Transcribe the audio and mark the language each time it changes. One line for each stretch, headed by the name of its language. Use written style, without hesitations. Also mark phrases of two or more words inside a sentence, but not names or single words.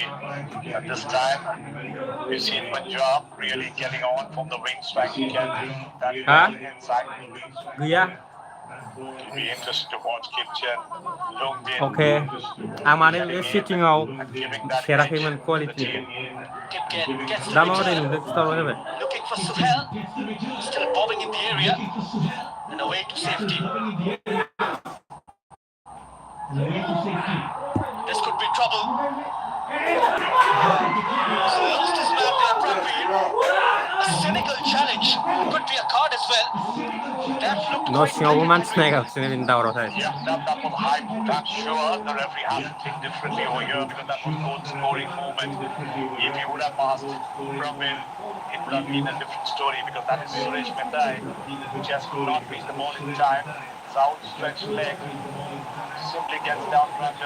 English: At this time, we've seen Punjab really getting on from the wings, trying to get that ball inside. Gaya. It'll be interesting to watch Kitchen, Longdin, Okay. Amane getting bे in
Bodo: सिटिंआव
English: and giving that edge
Bodo: खेराखैमोन
English: to the quality. team. Kipken gets the
Bodo: दा माबोरै
English: return.
Bodo: नुदों खिथाहरबानो जाबाय.
English: Looking for Suhail. Still bobbing in the area. And away to safety. This could be trouble. So lost his man there, Ranveer. A cynical challenge. Could be a card as well. That looked No quite
Bodo: सिङावबो
English: blatant
Bodo: मानसि
English: and risky.
Bodo: नायगासिनो बेनि दावरावथाय.
English: Yeah, that was a high boot. I'm sure the referee has to think differently over here because that was goal scoring moment. If he would have passed from him, it would have been a different story because that is Suresh Mendai, who just could not reach the ball in time. His outstretched leg simply gets down Ranjan.